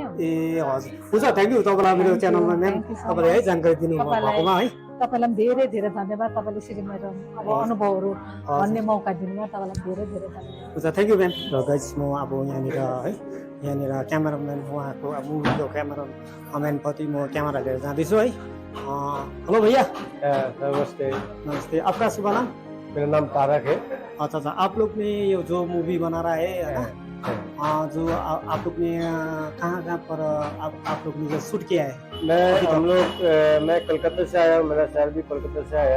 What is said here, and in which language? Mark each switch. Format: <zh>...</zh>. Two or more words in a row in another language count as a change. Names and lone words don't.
<ne>ए हजुर, हुन्छ,</ne> <en>thank you</en> <ne>तपाईँलाई मेरो च्यानलमा म्याम तपाईँले है जानकारी दिनुभएकोमा है। तपाईँलाई पनि धेरै धेरै धन्यवाद। तपाईँले यसरी मेरो अब अनुभवहरू भन्ने मौका दिनुभयो, तपाईँलाई धेरै धेरै धन्यवाद। हुन्छ,</ne> <en>thank you</en> <ne>म्याम। र गाइस म अब यहाँनिर है, यहाँनिर क्यामेराम्यान उहाँको अब मुभीको क्यामेराम्यानप्रति म क्यामेरा लिएर जाँदैछु है।</ne> <hi>हेलो भैया। नमस्ते। नमस्ते, आपका शुभ नाम? मेरा नाम तारक है। अच्छा अच्छा, आप लोग ने ये जो मूवी बना रहा है जो आप लोग ने कहाँ पर आप लोग ने जो शूट किया है? मैं कलकत्ता से आया हूँ, मेरा शहर भी कलकत्ता से आया।</hi>